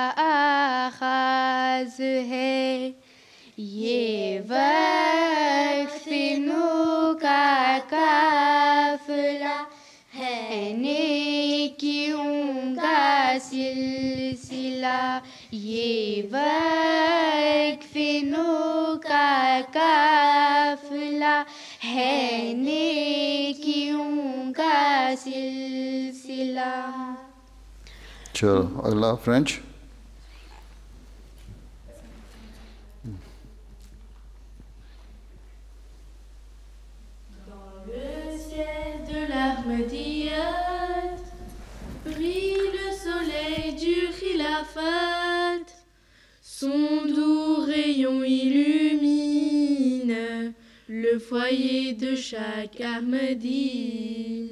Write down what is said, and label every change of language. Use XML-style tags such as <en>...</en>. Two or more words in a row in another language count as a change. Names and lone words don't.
<ur>آغاز ہے یہ وقف نو کا قافلہ ہے نیکیوں کا سلسلہ یہ وقف نو کا قافلہ ہے نیکیوں کا سلسلہ. چلو اگلا فرینچ.</ur> <fr>Ahmadiyyat, brille le soleil du khilafat, son doux rayon illumine le foyer de chaque Ahmadi.</fr>